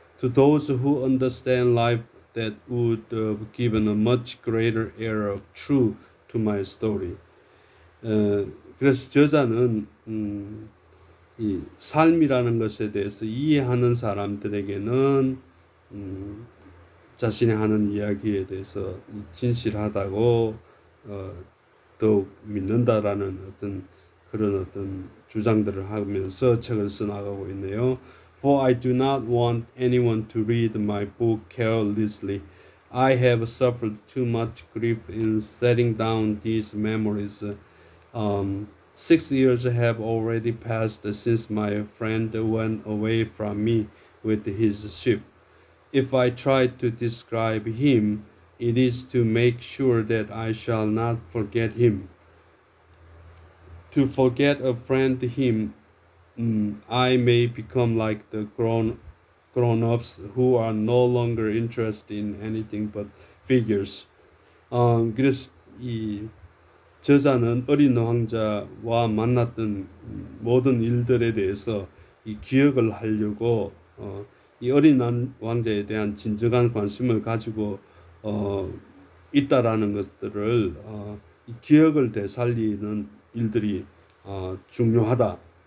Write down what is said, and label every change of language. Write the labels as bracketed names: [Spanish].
[English] To those who understand life, that would have given a much greater air of truth to my story. [Korean] 그래서 저자는 이 삶이라는 것에 대해서 이해하는 사람들에게는 자신이 하는 이야기에 대해서 진실하다고 더욱 믿는다라는 그런 주장들을 하면서 책을 써나가고 있네요. [English] For I do not want anyone to read my book carelessly. I have suffered too much grief in setting down these memories. 6 years have already passed since my friend went away from me with his ship. If I try to describe him, it is to make sure that I shall not forget him. To forget a friend him, I may become like the grown-ups who are no longer interested in anything but figures. [Korean] 그래서 이 저자는 어린 왕자와 만났던 모든 일들에 대해서 이 기억을 하려고 이 어린 왕자에 대한 진정한 관심을 가지고 있다라는 것들을 이 기억을 되살리는 일들이 중요하다.